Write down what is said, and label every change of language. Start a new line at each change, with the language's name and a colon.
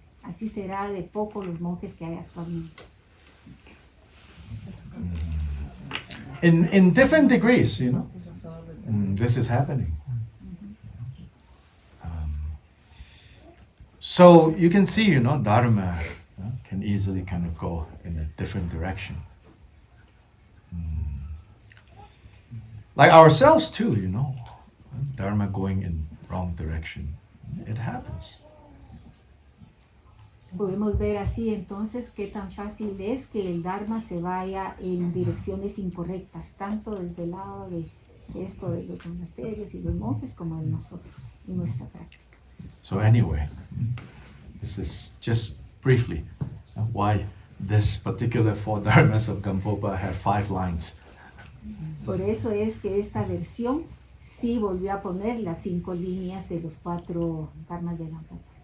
Spanish: Así será de poco los monjes que hay actualmente.
English: In different degrees, this is happening. So you can see, Dharma can easily kind of go in a different direction. Like ourselves too, Dharma going in wrong direction. It happens.
Spanish: Podemos ver así entonces qué tan fácil es que el Dharma se vaya en direcciones incorrectas, tanto desde el lado de esto de los monasterios y los monjes como de nosotros y nuestra práctica.
English: So anyway, this is just briefly why this particular four dharmas of Gampopa have 5 lines.
Spanish: Por eso es que esta versión sí volvió a poner las 5 líneas de los 4 dharmas de Gampopa.